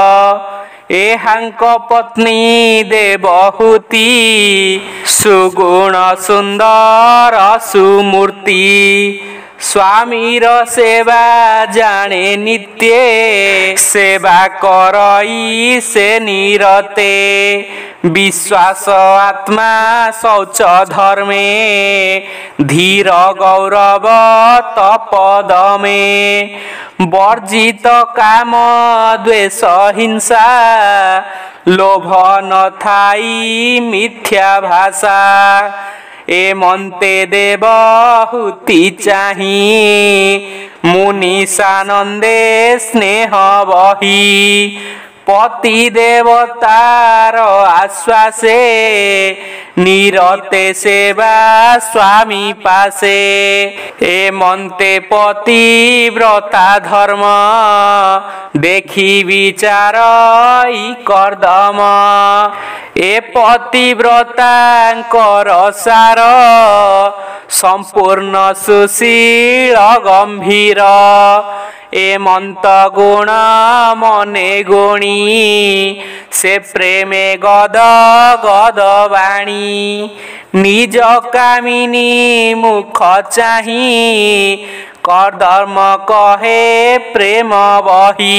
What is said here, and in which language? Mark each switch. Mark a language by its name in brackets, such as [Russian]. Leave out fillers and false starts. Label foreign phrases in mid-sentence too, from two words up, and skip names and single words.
[Odia] ଏହାଙ୍କ ପତ୍ନୀ ଦେବହୂତି ସୁଗୁଣ ସୁନ୍ଦର ସୁମୂର୍ତି। ସ୍ୱାମୀର ସେବା ଜାଣେ ନିତ୍ୟ ସେବା କରଇ ସେ ନିରତେ। ବିଶ୍ୱାସ ଆତ୍ମା ଶୌଚ ଧର୍ମେ ଧୀର ଗୌରବ ତପଦମେ। ବର୍ଜିତ କାମ ଦ୍ୱେଷ ହିଂସା ଲୋଭ ନ ଥାଇ ମିଥ୍ୟା ଭାଷା। ଏମନ୍ତେ ଦେବହୂତି ଚାହିଁ ମୁନି ସାନନ୍ଦେ ସ୍ନେହ ବହି। ପତି ଦେବତାର ଆଶ୍ୱାସେ ନିରତେ ସେବା ସ୍ୱାମୀ ପାଶେ। ଏମନ୍ତେ ପତିବ୍ରତା ଧର୍ମ ଦେଖି ବିଚାର କର୍ଦ୍ଦମ। ଏ ପତିବ୍ରତାଙ୍କର ସାର ସମ୍ପୂର୍ଣ୍ଣ ସୁଶୀଳ ଗମ୍ଭୀର। ଏମନ୍ତ ଗୁଣ ମନେ ଗୁଣି ସେ ପ୍ରେମେ ଗଦ ଗଦ ବାଣୀ। ନିଜ କାମିନୀ ମୁଖ ଚାହିଁ କରଧର୍ମ କହେ ପ୍ରେମ ବହି।